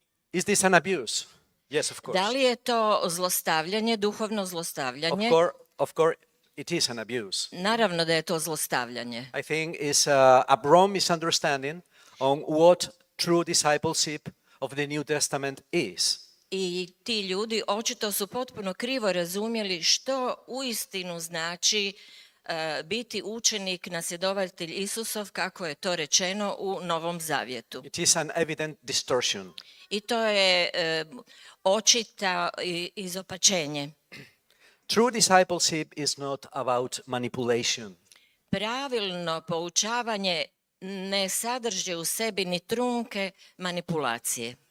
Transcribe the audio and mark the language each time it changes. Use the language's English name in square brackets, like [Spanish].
[English] Is this an abuse? Yes, of course. [Croatian] Da li je to zlostavljanje, duhovno zlostavljanje? [English] Of course, it is an abuse. [Croatian] Naravno da je to zlostavljanje. [English] I think it's a wrong misunderstanding on what true discipleship of the New Testament is. [Croatian] I ti ljudi očito su potpuno krivo razumjeli što uistinu znači biti učenik, nasljedovatelj Isusov, kako je to rečeno u Novom Zavjetu. [English] It is an evident distortion. [Croatian] I to je očita izopačenje. [English] True discipleship is not about manipulation. [Croatian] Pravilno poučavanje ne sadrži u sebi ni trunke manipulacije,